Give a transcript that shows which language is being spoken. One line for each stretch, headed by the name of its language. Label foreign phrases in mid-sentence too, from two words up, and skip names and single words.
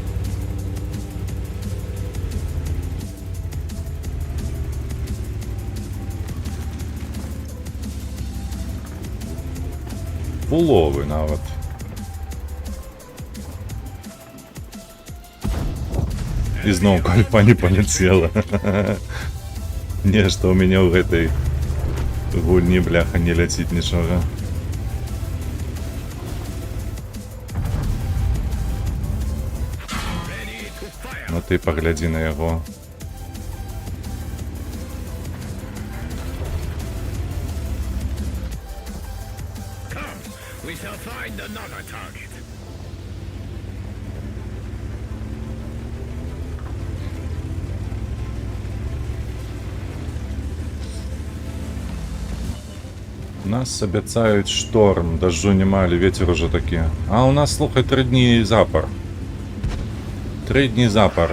Belarusian: Уловы нават.
Russian: И зноў кальпа не полетела.
Belarusian: Нешта у меня в этой гульні, бляха, не ляціць нічога. Ну ты паглядзі на яго.
English: We shall find another target.
Belarusian: Нас абяцаюць шторм, дажджу няма, але вецер уже такі. А у нас, слухай, 3 дні запар. 3 дні запар.